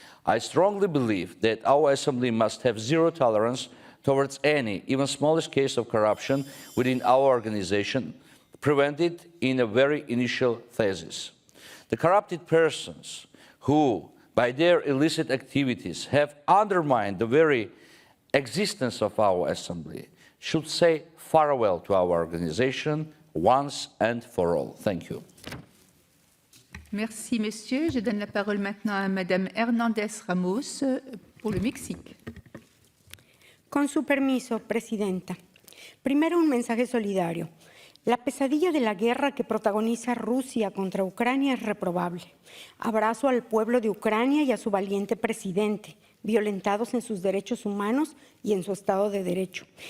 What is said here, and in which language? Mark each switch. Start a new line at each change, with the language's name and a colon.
English: I strongly believe that our Assembly must have zero tolerance towards any, even smallest case of corruption within our organization, prevented in a very initial phases. The corrupted persons who, by their illicit activities, have undermined the very existence of our Assembly should say farewell to our organization once and for all. Thank you.
French: Merci, monsieur. Je donne la parole maintenant à Madame Hernández Ramos pour le Mexique.
Spanish: Con su permiso, Presidenta. Primero, un mensaje solidario. La pesadilla de la guerra que protagoniza Rusia contra Ucrania es reprobable. Abrazo al pueblo de Ucrania y a su valiente presidente, violentados en sus derechos humanos y en su Estado de Derecho.